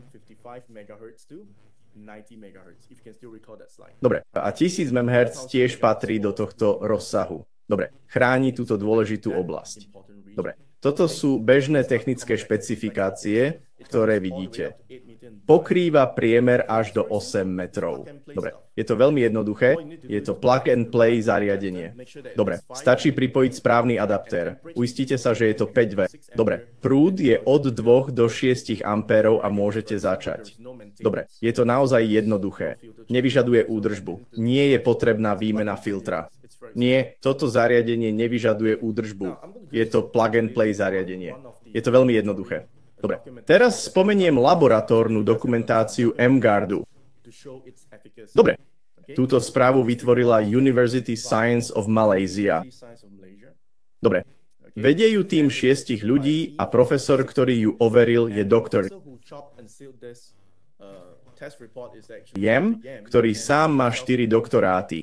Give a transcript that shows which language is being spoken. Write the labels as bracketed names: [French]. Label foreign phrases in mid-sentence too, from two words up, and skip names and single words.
[Slovak] Dobre, a 1000 MHz tiež patrí do tohto rozsahu. Dobre, chráni túto dôležitú oblasť. Dobre, toto sú bežné technické špecifikácie, ktoré vidíte. Pokrýva priemer až do 8 metrov. Dobre, je to veľmi jednoduché, je to [English] plug and play [Slovak] zariadenie. Dobre, stačí pripojiť správny adaptér. Uistite sa, že je to 5V. Dobre, prúd je od 2 do 6 ampérov a môžete začať. Dobre, je to naozaj jednoduché. Nevyžaduje údržbu. Nie je potrebná výmena filtra. Nie, toto zariadenie nevyžaduje údržbu. Je to [English] plug and play [Slovak] zariadenie. Je to veľmi jednoduché. Dobre, teraz spomeniem laboratórnu dokumentáciu mGuardu. Dobre, túto správu vytvorila University Science of Malaysia. Dobre, vedie ju tým 6 ľudí a profesor, ktorý ju overil, je doktor Yem, ktorý sám má 4 doktoráty.